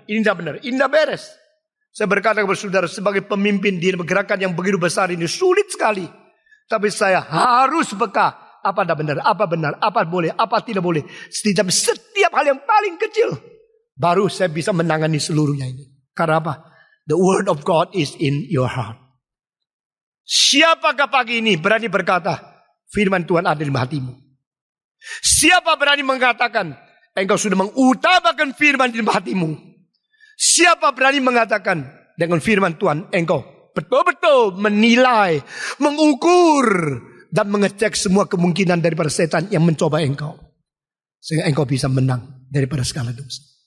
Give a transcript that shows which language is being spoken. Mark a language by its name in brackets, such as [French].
[Indonesian] Ini tidak benar. Ini tidak beres. Saya berkata kepada saudara sebagai pemimpin di gerakan yang begitu besar ini. Sulit sekali. Tapi saya harus peka. Apa tidak benar. Apa benar. Apa boleh. Apa tidak boleh. Setiap hal yang paling kecil. Baru saya bisa menangani seluruhnya ini. Karena apa? [English] The word of God is in your heart. [Indonesian] Siapakah pagi ini berani berkata. Firman Tuhan ada di hatimu. Siapa berani mengatakan engkau sudah mengutamakan firman di hatimu? Siapa berani mengatakan dengan firman Tuhan engkau betul-betul menilai, mengukur dan mengecek semua kemungkinan daripada setan yang mencoba engkau sehingga engkau bisa menang daripada segala dosa.